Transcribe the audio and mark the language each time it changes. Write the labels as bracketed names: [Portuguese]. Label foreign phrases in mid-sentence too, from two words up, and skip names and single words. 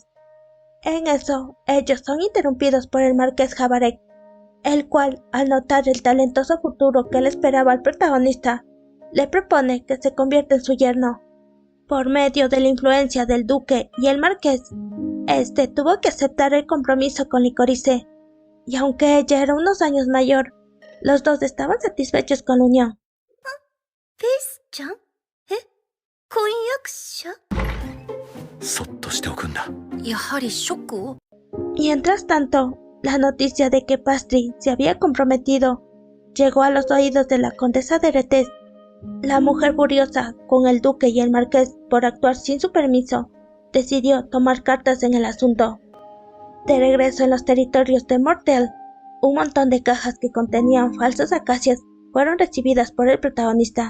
[Spanish] En eso, ellos son interrumpidos por el marqués Jabarek, el cual, al notar el talentoso futuro que le esperaba al protagonista, le propone que se convierta en su yerno. Por medio de la influencia del duque y el marqués, este tuvo que aceptar el compromiso con Licorice, y aunque ella era unos años mayor, los dos estaban satisfechos con la unión. [Japanese] ¿Peace-chan? ¿Conyakusha? そっとしておくんだ。やはりショックを。 [Spanish] Mientras tanto, la noticia de que Pastry se había comprometido llegó a los oídos de la condesa de Retes. La mujer, furiosa con el duque y el marqués por actuar sin su permiso, decidió tomar cartas en el asunto. De regreso en los territorios de Mortel, un montón de cajas que contenían falsas acacias fueron recibidas por el protagonista.